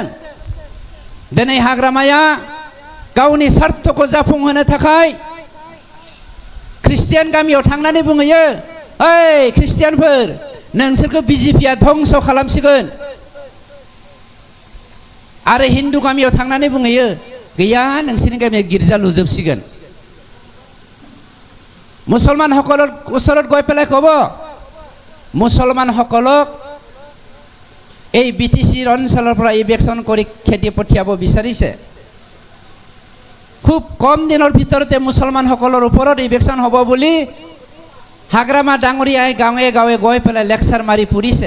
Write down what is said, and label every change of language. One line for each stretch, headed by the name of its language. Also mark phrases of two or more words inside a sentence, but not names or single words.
Bodo: दिनै हाग्रामाया गावनि सार्थखौ जाफुंहोनो थाखाय ख्रिस्टियान गामियाव थांनानै बुंहैयो, ओइ ख्रिस्टियानफोर, नोंसोरखौ बिजेपिया धंस खालामसिगोन। आरो हिन्दु गामियाव थांनानै बुंहैयो, गैया नोंसोरनि गामियाव गिर्जा लुजोबसिगोन।
Assamese: मुसलमानসকলৰ ওচৰত গৈ পেলাই ক'ব, মুছলমানসকলক এই বিটিচিৰ অঞ্চলৰ পৰা ইভেকশ্যন কৰি খেদি পঠিয়াব বিচাৰিছে। খুব কম দিনৰ ভিতৰতে মুছলমানসকলৰ ওপৰত ইলেকশ্যন হ'ব বুলি হাগ্ৰামা ডাঙৰীয়াই গাঁৱে গাঁৱে গৈ পেলাই লেকচাৰ মাৰি ফুৰিছে।